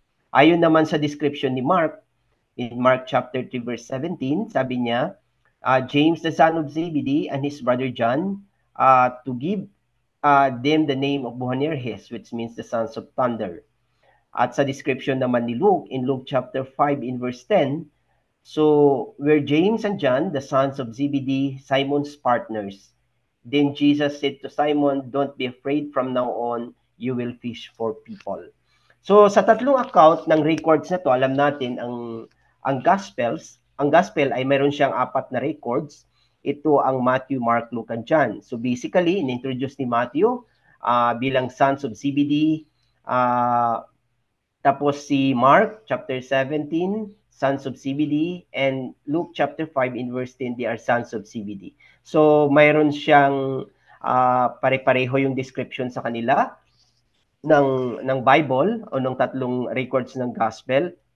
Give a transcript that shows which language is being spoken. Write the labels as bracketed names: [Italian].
[Filipino] Ayon naman sa description ni Mark, in Mark chapter 3 verse 17, sabi niya, [English] James the son of Zebedee and his brother John, to give them the name of Boanerges, which means the sons of thunder. [Filipino] At sa description naman ni Luke, [English] in Luke chapter 5 in verse 10, so were James and John, the sons of Zebedee, Simon's partners. Then Jesus said to Simon, don't be afraid, from now on, you will fish for people. [Filipino] So sa tatlong account ng records na to, alam natin ang gospel ay mayroon siyang 4 na records. Ito ang Matthew, Mark, Luke, and John. [English] So basically, [Filipino] in-introduce ni Matthew bilang sons of Zebedee. [English] Tapos si Mark, chapter 17, sons of Zebedee. And Luke, chapter 5, in verse 10, they are sons of Zebedee. [Filipino] So mayroon siyang pare-pareho yung description sa kanila ng Bible o ng tatlong records ng gospel.